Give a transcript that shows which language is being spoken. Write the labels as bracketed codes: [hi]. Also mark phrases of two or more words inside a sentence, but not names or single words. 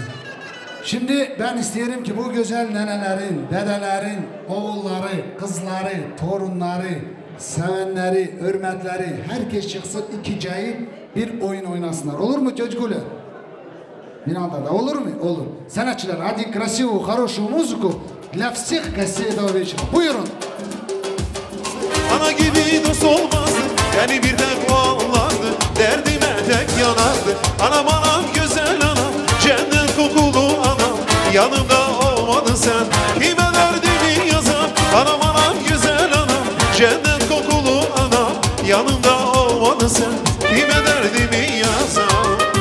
[tr] Şimdi ben isterim ki bu güzel nenelerin, dedelerin, oğulları, kızları, torunları, sevenleri, hürmetleri, herkes çıksın iki cahil bir oyun oynasınlar. Olur mu çocuklar? Binalda da olur mu? Olur. Sanatçılar, hadi krasivu, [ru] хорошую музыку для всех гостей этого вечера. [tr] Buyurun. Ana gibi dost olmazdı, beni bir tek o anlardı, derdime tek yanardı. Anam anam güzel anam, cennet kokulu anam, yanımda olmadın sen, kime derdimi yazam. Anam anam güzel anam, cennet kokulu anam, yanımda olmadın sen, kime derdimi yazam.